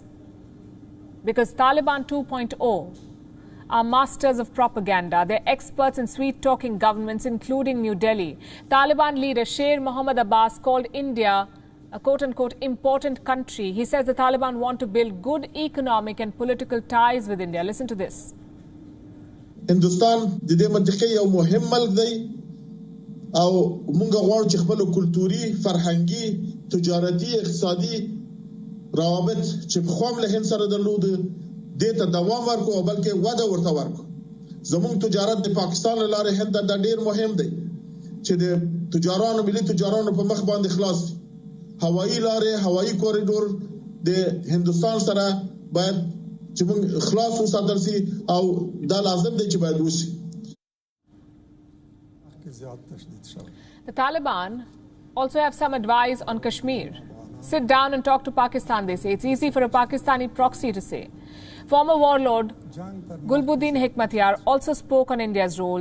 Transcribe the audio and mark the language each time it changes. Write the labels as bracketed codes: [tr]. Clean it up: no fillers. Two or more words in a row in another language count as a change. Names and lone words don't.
[en] Because Taliban 2.0 are masters of propaganda. They're experts in sweet-talking governments, including New Delhi. Taliban leader Sher Mohammad Abbas called India a quote-unquote important country. He says the Taliban want to build good economic and political ties with India. Listen to this. [ps] هندوستان د دې منطقې یو مهم ملک دی او موږ غواړو چې خپل کلتوري فرهنګي تجارتي اقتصادي روابط چې په خوام له هند سره درلود دې ته دوام ورکو او بلکې وده ورته ورکو زموږ تجارت د پاکستان لاره هند د ډیر مهم دی چې د تجارانو ملي تجارانو په مخ باندې خلاص دي هوایي لارې هوایي کوریډور د هندوستان سره باید چې موږ خلاص وساتل شي او دا لازم دی چې باید وشي. [en] The Taliban also have some advice on Kashmir. Sit down and talk to Pakistan, they say. It's easy for a Pakistani proxy to say. Former warlord Gulbuddin Hekmatyar also spoke on India's role.